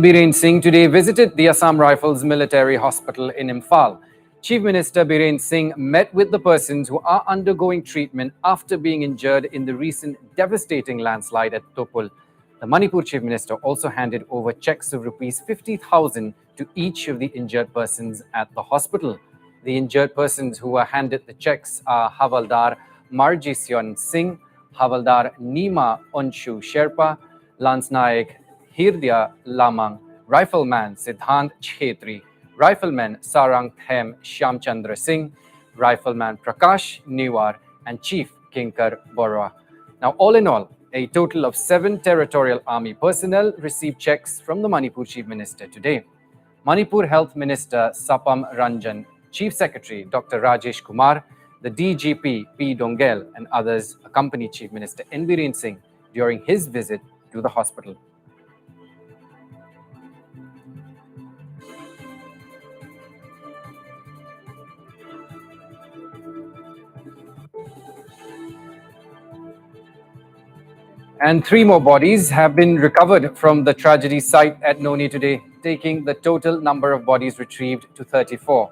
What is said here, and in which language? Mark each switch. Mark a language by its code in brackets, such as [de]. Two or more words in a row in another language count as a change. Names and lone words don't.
[en] Biren Singh today visited the Assam Rifles Military Hospital in Imphal. Chief Minister Biren Singh met with the persons who are undergoing treatment after being injured in the recent devastating landslide at Tupul. The Manipur Chief Minister also handed over checks of rupees 50,000 to each of the injured persons at the hospital. The injured persons who were handed the checks are Havaldar Marjisyon Singh, Havaldar Nima Onshu Sherpa, Lance Naik Hirdya Lamang, Rifleman Siddhant Chetri, Rifleman Sarang Them Shyamchandra Singh, Rifleman Prakash Niwar, and Chief Kinkar Borwa. Now, all in all, a total of 7 Territorial Army personnel received checks from the Manipur Chief Minister today. Manipur Health Minister Sapam Ranjan, Chief Secretary Dr. Rajesh Kumar, the DGP P. Dongel, and others accompanied Chief Minister N. Biren Singh during his visit to the hospital. And 3 more bodies have been recovered from the tragedy site at Noni today, taking the total number of bodies retrieved to 34.